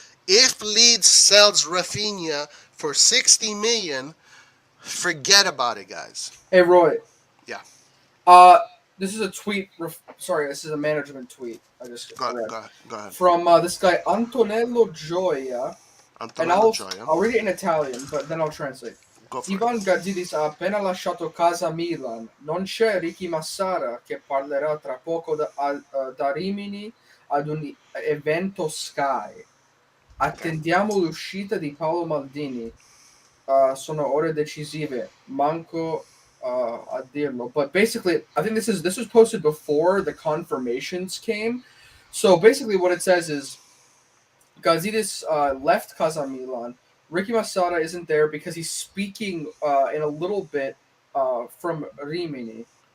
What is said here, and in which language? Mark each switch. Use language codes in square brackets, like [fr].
[en] If Leeds sells Rafinha for 60 million, forget about it, guys. Hey Roy, Yeah, uh, this is a tweet. Sorry, this is a management tweet. I just go read go go ahead. from this guy Antonello Gioia. And Antonello Gioia. I'll read it in Italian, but then I'll translate. Go for it. [it] Ivan Gazidis ha appena lasciato casa Milan. Non c'è Ricky Massara che parlerà tra poco da Rimini ad un evento Sky. [en] Okay. [it] Attendiamo l'uscita di Paolo Maldini. Sono ore decisive. Manco a dirlo. [en] But basically, I think this was posted before the confirmations came. So basically, what it says is Gazidis left Casa Milan. Ricky Massara isn't there because he's speaking in a little bit from Rimini.